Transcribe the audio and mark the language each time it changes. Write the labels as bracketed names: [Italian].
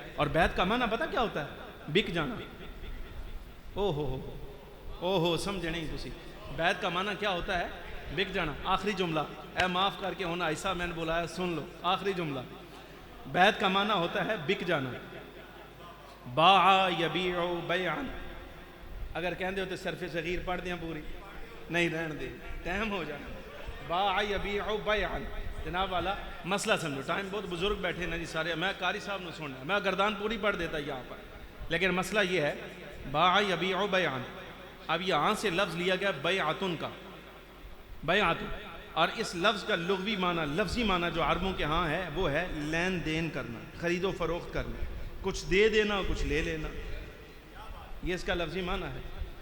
[Urdu] اور بیعت کا معنی پتہ کیا ہوتا ہے؟ بک جانا. [Punjabi] او ہو سمجھے نہیں تسی؟ [Urdu] بیعت کا معنی کیا ہوتا ہے؟ بک جانا. آخری جملہ، اے معاف کر کے ہونا ایسا میں نے بولا ہے، سن لو آخری جملہ. بیعت کا معنی ہوتا ہے بک جانا. [Arabic] باع یبیع بیعا، [Punjabi] اگر کہندے ہو تو صرف صغیر پڑھ دیاں پوری نہیں رہن دے ٹائم ہو جانا. [Arabic] باع یبیع بیعا، [Urdu] جناب والا مسئلہ سمجھو. [Punjabi] ٹائم بہت بزرگ بیٹھے نا جی سارے، میں قاری صاحب نے سننا، میں گردان پوری پڑھ دیتا یہاں پر، [Urdu] لیکن مسئلہ یہ ہے [Arabic] باع یبیع بیعا. [Urdu] اب یہاں سے لفظ لیا گیا بیعتن کا، بیعتن، اور اس لفظ کا لغوی معنی، لفظی معنی جو عربوں کے ہاں ہے وہ ہے لین دین کرنا، خرید و فروخت کرنا، کچھ دے دینا کچھ لے لینا، یہ اس کا لفظی معنی ہے.